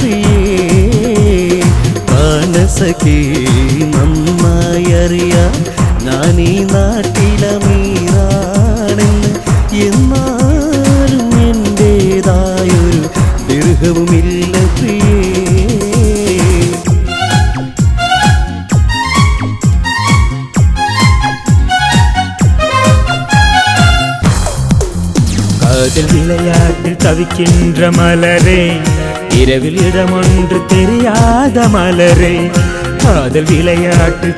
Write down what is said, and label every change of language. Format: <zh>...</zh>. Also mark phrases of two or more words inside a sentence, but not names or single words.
<ml>പ്രിയേ സഖി നന്നായി അറിയാം ഞാൻ ഈ നാട്ടിലമീറാണെന്ന് എന്നാലും എൻ്റേതായൊരു ദീർഘവുമില്ല പ്രിയേ</ml> <ta>காதல் விளையாட்டில் தவிக்கின்ற மலரே இரவில் இடமொன்று தெரியாத மலரே காதல் விளையாட்டில்</ta>